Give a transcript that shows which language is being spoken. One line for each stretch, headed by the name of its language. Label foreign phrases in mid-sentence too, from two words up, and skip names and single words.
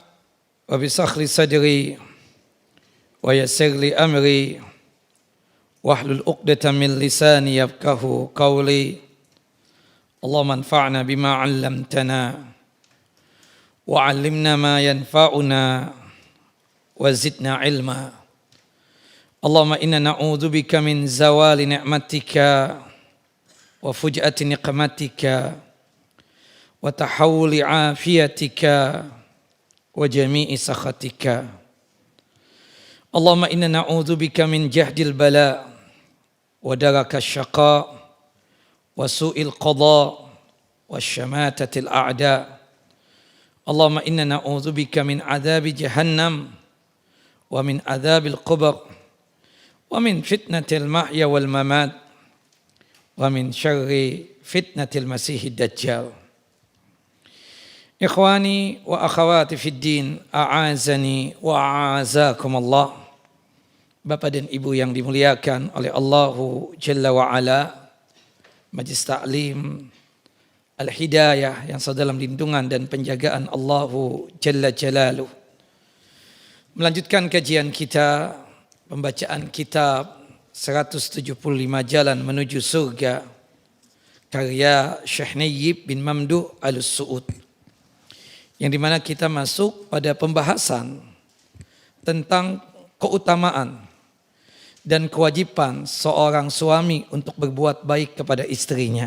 Arabic: واشرح لي صدري ويسر لي أمري واحلل عقدة من لساني يفقهوا قولي. اللهم انفعنا بما علمتنا وعلمنا ما ينفعنا وزدنا علما. اللهم إنا نعوذ بك من زوال نعمتك وفجاءة نقمتك وتحول عافيتك وجميع سخطك. اللهم إنا نعوذ بك من جهد البلاء ودرك الشقاء وسوء القضاء وشماتة الأعداء. اللهم إنا نعوذ بك من عذاب جهنم ومن عذاب القبر ومن فتنة المحيا والممات ومن شر فتنة المسيح الدجال. إخواني وأخواتي في الدين أعزني وأعزكم الله.
Indonesian: Bapak dan Ibu yang dimuliakan oleh
Arabic: الله جل وعلا,
Indonesian: Majlis Ta'lim Al-Hidayah yang sedalam lindungan dan penjagaan
Arabic: الله جل جلاله.
Indonesian: Melanjutkan kajian kita, pembacaan kitab 175 Jalan Menuju Surga karya Syekh Nayyib bin Mamduh Al-Su'ud, yang dimana kita masuk pada pembahasan tentang keutamaan dan kewajiban seorang suami untuk berbuat baik kepada istrinya.